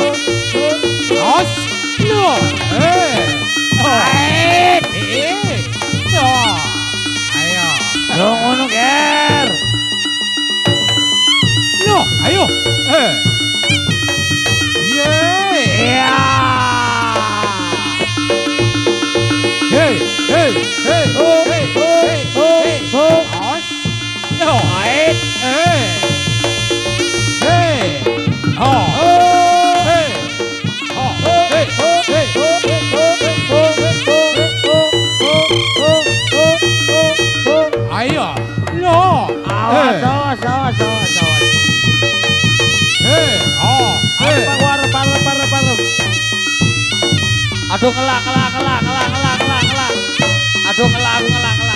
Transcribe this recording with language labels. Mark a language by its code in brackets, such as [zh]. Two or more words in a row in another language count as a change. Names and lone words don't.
[jv] Awas yo. Ayo. Yo ngono ger. Ayo. Ya. Hei, hei, hei, hei, hei. Awas. Yo. Ait. Hei. Oh. Hei. Oh. Hei. Hei. Ayo. Yo. Awas, awas, awas, awas, awas. Hei. Oh. Hei. Parep. Aduh ngelak. Aduh ngelak.